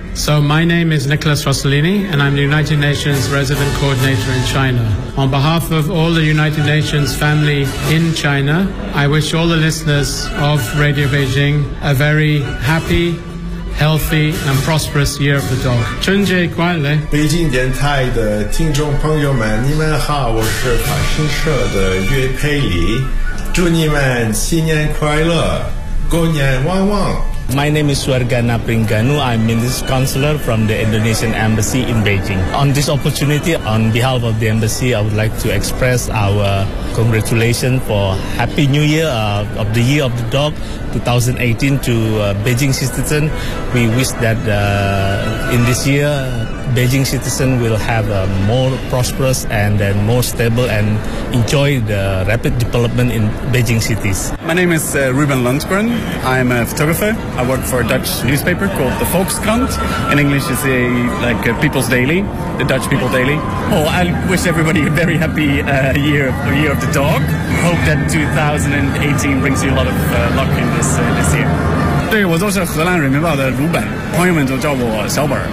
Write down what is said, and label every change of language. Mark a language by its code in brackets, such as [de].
[en] So my name is Nicholas Rossellini, and I'm the United Nations Resident Coordinator in China. On behalf of all the United Nations family in China, I wish all the listeners of Radio Beijing a very happy, healthy, and prosperous Year of the Dog. [zh] 春节快乐！北京电台的听众朋友们，你们好，我是法新社的岳佩里，祝你们新年快乐，过年旺旺。 [en] My name is Suargana Pringanu. I'm Minister Counselor from the Indonesian Embassy in Beijing. On this opportunity, on behalf of the Embassy, I would like to express our congratulations for Happy New Year of the Year of the Dog 2018 to Beijing citizens. We wish that in this year, Beijing citizens will have a more prosperous and then more stable and enjoy the rapid development in Beijing cities. My name is Ruben Lundgren. I'm a photographer. I work for a Dutch newspaper called the Volkskrant. In English, it's a People's Daily, the Dutch People Daily. Oh, I wish everybody a very happy year of the dog. Hope that 2018 brings you a lot of luck in this year. [zh] 对，我就是荷兰人民报的鲁本，朋友们都叫我小本。